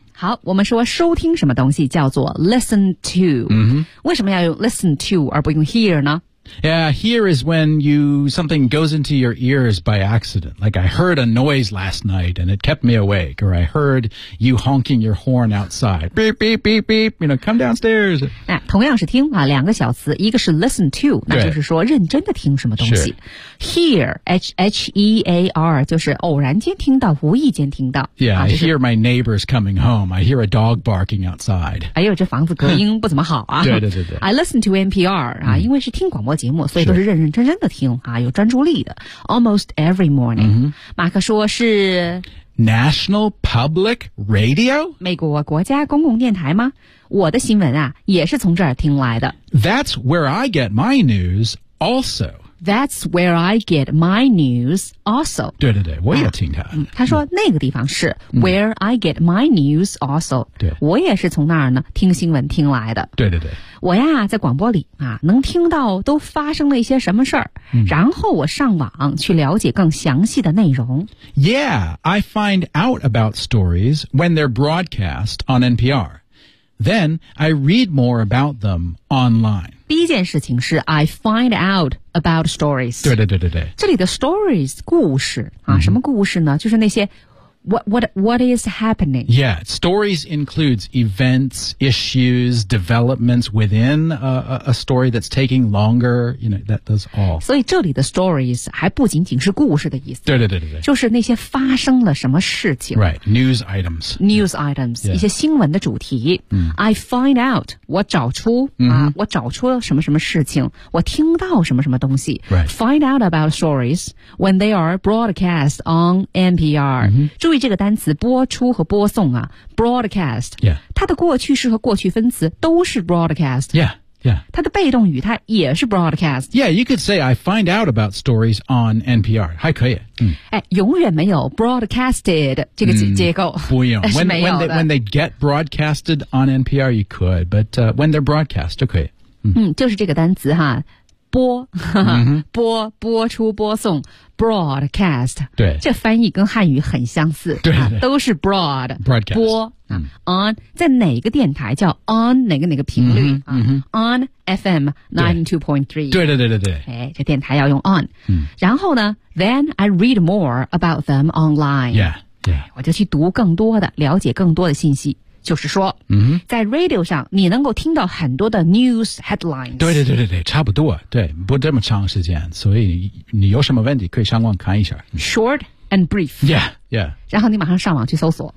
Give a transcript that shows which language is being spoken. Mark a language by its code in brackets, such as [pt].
[zh] 好，我们说收听什么东西叫做 [en] listen to、 mm-hmm. [zh] 为什么要用 [en] listen to [zh] 而不用 hear 呢？ [en] Yeah, hear is when something goes into your ears by accident. Like I heard a noise last night and it kept me awake. Or I heard you honking your horn outside. Beep, beep, beep, beep. You know, come downstairs. [zh] 那同样是听啊，两个小词，一个是 [en] listen to， [zh] 那就是说认真的听什么东西。 [en] Hear, H-E-A-R, [zh] 就是偶然间听到，无意间听到。 [en] Yeah,、 [zh] 啊就是、 [en] I hear my neighbors coming home. I hear a dog barking outside. [zh] 哎呦，这房子隔音不怎么好啊。对对对对。 [en] I listen to NPR, [zh] 啊、嗯、因为是听广播节目，所以都是认认真真的听啊，有专注力的。 [en] Almost every morning,、 mm-hmm. [zh] 马克说是 [en] National Public Radio, [zh] 美国国家公共电台吗？我的新闻啊，也是从这儿听来的。 [en] That's where I get my news, also. That's where I get my news, also. [zh] 对对对，我也听他。他说那个地方是、mm-hmm. [en] where I get my news, also. [zh] 对，我也是从那儿呢听新闻听来的。对对对。我呀在广播里啊能听到都发生了一些什么事儿、嗯、然后我上网去了解更详细的内容。 [en] Yeah, I find out about stories when they're broadcast on NPR. Then I read more about them online. [zh] 第一件事情是 [en] I find out about stories. [zh] 对对对对对。这里的 stories, 故事啊、嗯、什么故事呢，就是那些 [en] What is happening? Yeah, stories includes events, issues, developments within a story that's taking longer, you know, that does all. [zh] 所以这里的 stories 还不仅仅是故事的意思。对对对对对。就是那些发生了什么事情。 [en] Right, news items. News items,、 yeah. [zh] 一些新闻的主题。 [en] Yeah. I find out, [zh] 我找出、 mm-hmm. 啊、我找出什么什么事情，我听到什么什么东西。 [en] Right. Find out about stories when they are broadcast on NPR.、 Mm-hmm. [zh] 注意这个单词播出和播送啊 broadcast、 [en] yeah. [zh] 它的过去式和过去分词都是 broadcast、 [en] yeah. Yeah. [zh] 它的被动语它也是 broadcast. [en] Yeah, you could say I find out about stories on NPR. [zh] 还可以。哎，永远没有 broadcasted 这个结构。不一样。 [en] When they get broadcasted on NPR, you could. But when they're broadcast, [zh] 就可以。就是这个单词哈。播播出播送 broadcast 对这翻译跟汉语很相似对、啊、都是 broad [en] broadcast [zh] 播、on 在哪个电台叫 on 哪个频率、on FM 92.3 对、哎、这电台要用 on、然后呢 [en] then I read more about them online yeah [zh] 我就去读更多的了解更多的信息就是说、在 radio 上你能够听到很多的 [en] news headlines [zh] 对差不多对不这么长时间所以 你有什么问题可以上网看一下 [en] short and brief yeah, yeah [zh] 然后你马上上网去搜索